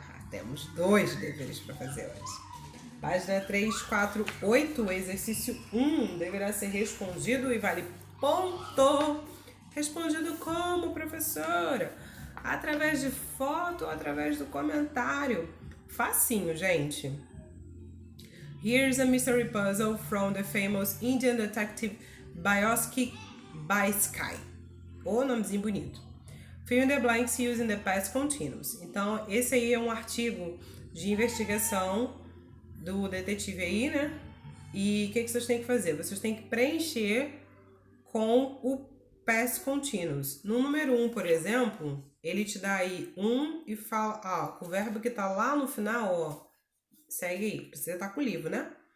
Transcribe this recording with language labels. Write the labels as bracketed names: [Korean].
[Portuguese] Temos 2 deveres para fazer hoje. Página 348, exercício 1, deverá ser respondido e vale ponto. Respondido como, professora? Através de foto ou através do comentário? Facinho, gente. [English] Here's a mystery puzzle from the famous Indian detective Byoski Baiskai. [Portuguese] O nomezinho bonito. [English] Fill in the blanks using the past continuous. [Portuguese] Então, esse aí é um artigo de investigação do detetive aí, né? E o que vocês têm que fazer? Vocês têm que preencher com o past continuous. No número 1, por exemplo, ele te dá aí e fala, o verbo que tá lá no final, ó, segue aí, precisa estar com o livro, né?